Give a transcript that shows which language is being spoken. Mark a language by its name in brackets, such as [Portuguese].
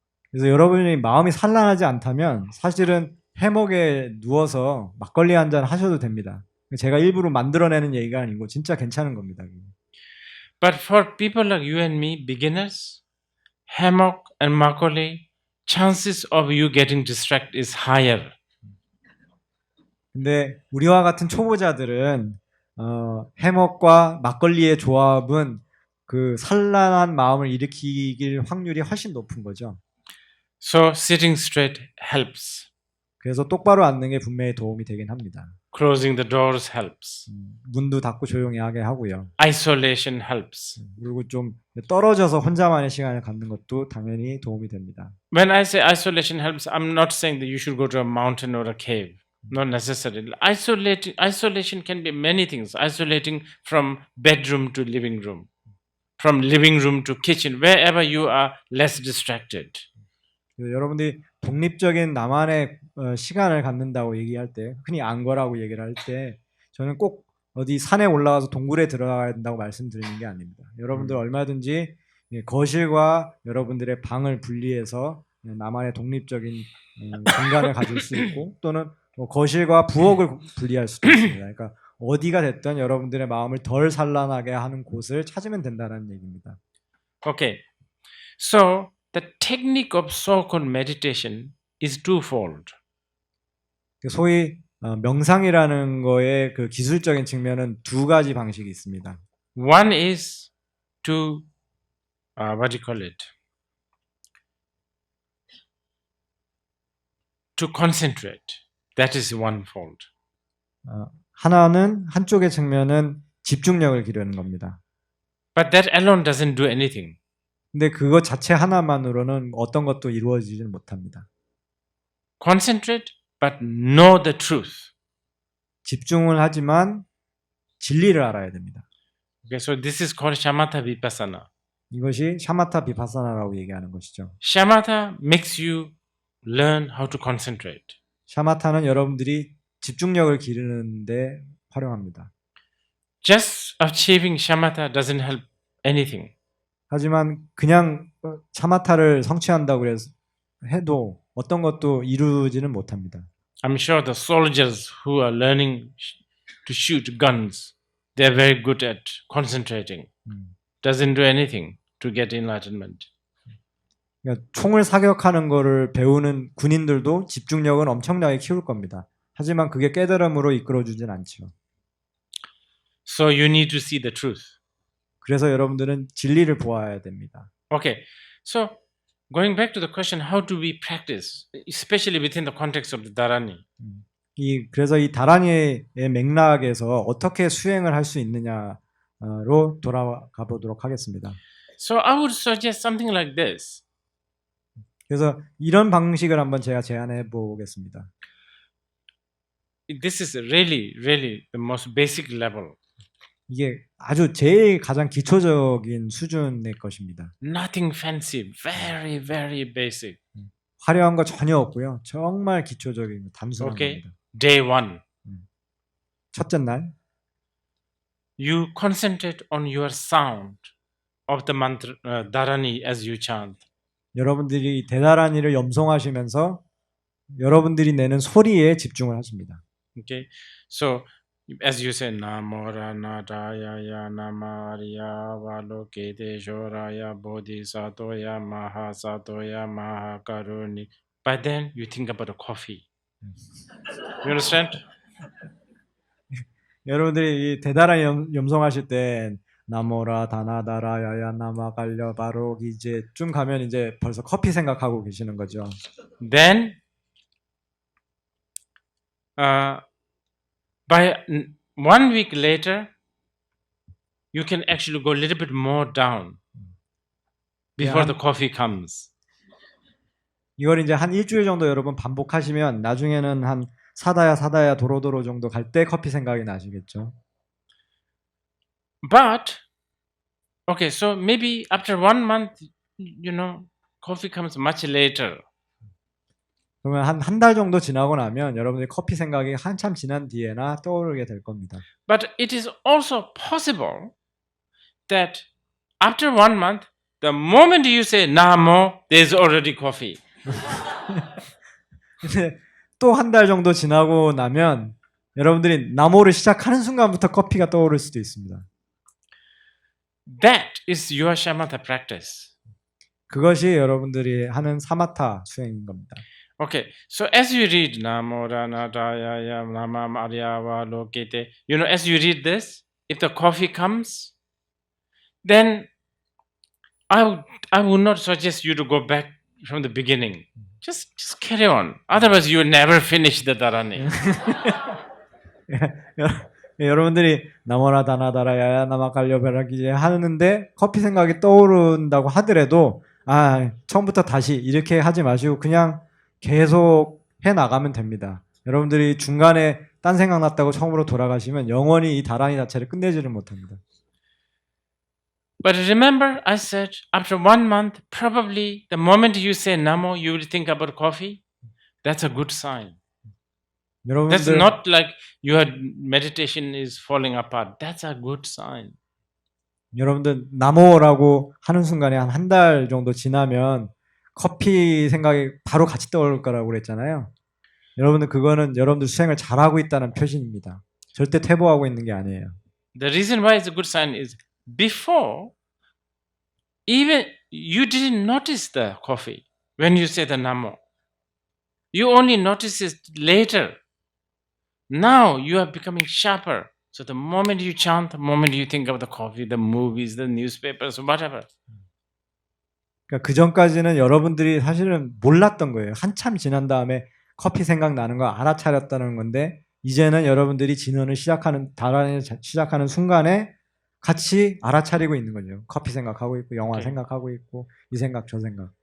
[Korean] 그래서 여러분이 마음이 산란하지 않다면 사실은 해먹에 누워서 막걸리 한 잔 하셔도 됩니다. 제가 일부러 만들어내는 얘기가 아니고 진짜 괜찮은 겁니다. [English] But for people like you and me, beginners, hammock and makole, chances of you getting distracted is higher. [Korean] 근데 우리와 같은 초보자들은 해먹과 막걸리의 조합은 그 산란한 마음을 일으키길 확률이 훨씬 높은 거죠. [English] So sitting straight helps. [Korean] 그래서 똑바로 앉는 게 분명히 도움이 되긴 합니다. [English] Closing the doors helps. [Korean] 문도 닫고 조용히 하게 하고요. [English] Isolation helps. [Korean] 그리고 좀 떨어져서 혼자만의 시간을 갖는 것도 당연히 도움이 됩니다. [English] When I say isolation helps, I'm not saying that you should go to a mountain or a cave. Not necessarily. Isolation can be many things. Isolating from bedroom to living room, from living room to kitchen, wherever you are less distracted. [Korean] 여러분들이 독립적인 나만의 시간을 갖는다고 얘기할 때, 흔히 안거라고 얘기를 할 때, 저는 꼭 어디 산에 올라가서 동굴에 들어가야 된다고 말씀드리는 게 아닙니다. 여러분들 얼마든지 거실과 여러분들의 방을 분리해서 나만의 독립적인 공간을 가질 수 있고, 또는 거실과 부엌을 분리할 수도 있습니다. 그러니까 어디가 됐든 여러분들의 마음을 덜 산란하게 하는 곳을 찾으면 된다는 얘기입니다. [English] Okay, so the technique of so-called meditation is twofold. [Korean] 소위 명상이라는 거의 그 기술적인 측면은 두 가지 방식이 있습니다. [English] One is to what do you call it? To concentrate. That is one fold. [Korean] 하나는 한쪽의 측면은 집중력을 기르는 겁니다. [English] But that alone doesn't do anything. [Korean] 근데 그것 자체 하나만으로는 어떤 것도 이루어지지는 못합니다. [English] Concentrate, but know the truth. [Korean] 집중을 하지만 진리를 알아야 됩니다. [English] Okay, so this is called shamatha vipassana. [Korean] 이것이 샤마타 비파사나라고 얘기하는 것이죠. [English] Shamatha makes you learn how to concentrate. [Korean] 샤마타는 여러분들이 집중력을 기르는데 활용합니다. [English] Just achieving shamatha doesn't help anything. [Korean] 하지만 그냥 샤마타를 성취한다고 해도 어떤 것도 이루지는 못합니다. [English] I'm sure the soldiers who are learning to shoot guns, they're very good at concentrating. Doesn't do anything to get enlightenment. [Korean] 그러니까 총을 사격하는 거를 배우는 군인들도 집중력은 엄청나게 키울 겁니다. 하지만 그게 깨달음으로 이끌어주진 않죠. [English] So you need to see the truth. [Korean] 그래서 여러분들은 진리를 보아야 됩니다. [English] Okay, so going back to the question, how do we practice, especially within the context of the dharani? [Korean] 그래서 이 다라니의 맥락에서 어떻게 수행을 할 수 있느냐로 돌아가 보도록 하겠습니다. [English] So I would suggest something like this. [Korean] 그래서 이런 방식을 한번 제가 제안해 보겠습니다. [English] This is really the most basic level. [Korean] 이게 아주 제일 가장 기초적인 수준의 것입니다. [English] Nothing fancy, very basic. [Korean] 화려한 거 전혀 없고요. 정말 기초적인 단순한 [English] Okay. [Korean] 겁니다. [English] Day 1. [Korean] 첫째 날 [English] You concentrate on your sound of the mantra dharani as you chant. [Korean] 여러분들이 대다라니를 염송하시면서 여러분들이 내는 소리에 집중을 하십니다. [English] Okay, so as you say, Namo Ranadaya Namariya Avalokiteshvara Bodhisattva Mahasatoya Mahakaruni. By then you think about a coffee. You understand? [Korean] 여러분들이 이 대단한 염송하실 땐 나모라 다나다라 야야 나마 갈려 바로 이제 좀 가면 이제 벌써 커피 생각하고 계시는 거죠. [English] Then, by 1 week later, you can actually go a little bit more down before the coffee comes. [Korean] 이걸 이제 한 일주일 정도 여러분 반복하시면 나중에는 한 사다야 도로도로 정도 갈 때 커피 생각이 나시겠죠. [English] But, okay, so maybe after 1 month, coffee comes much later. [Korean] 그러면 한 달 정도 지나고 나면 여러분들이 커피 생각이 한참 지난 뒤에나 떠오르게 될 겁니다. [English] But it is also possible that after 1 month, the moment you say Namo, there's already coffee. [Korean] 근데 또 한 달 정도 지나고 나면 여러분들이 나모를 시작하는 순간부터 커피가 떠오를 수도 있습니다. [English] That is your shamatha practice. [Korean] 그것이 여러분들이 하는 사마타 수행인 겁니다. [English] Okay, so as you read Namo Ranadaya Nama Avalokiteshvara, as you read this, if the coffee comes, then I would not suggest you to go back from the beginning. Just carry on. Otherwise, you will never finish the dharani. [Korean] 여러분들이 나모라 다나다라 야야 나마 갈려 베라기 하는데 커피 생각이 떠오른다고 하더라도 처음부터 다시 이렇게 하지 마시고 그냥 계속 해 나가면 됩니다. 여러분들이 중간에 딴 생각 났다고 처음으로 돌아가시면 영원히 이 다라니 자체를 끝내지를 못합니다. [English] But remember, I said after 1 month, probably the moment you say Namo, you will think about coffee. That's a good sign. That's [Korean] 여러분들 [English] not like your meditation is falling apart. That's a good sign. [Korean] 여러분들 나모라고 하는 순간에 한 달 정도 지나면 커피 생각이 바로 같이 떠오를 거라고 그랬잖아요. 여러분들 그거는 여러분들 수행을 잘하고 있다는 표시입니다. 절대 퇴보하고 있는 게 아니에요. The reason why it's a good sign is before, even you didn't notice the coffee when you say the Namo. You only notice it later. Now you are becoming sharper. So the moment you chant, the moment you think of the coffee, the movies, the newspapers, whatever. 그러니까 그 전까지는 여러분들이 사실은 몰랐던 거예요. 한참 지난 다음에 커피 생각나는 거 알아차렸다는 건데 이제는 여러분들이 진원을 시작하는 다란을 시작하는 순간에 같이 알아차리고 있는 거죠. 커피 생각하고 있고 영화 생각하고 있고 이 생각 저 생각.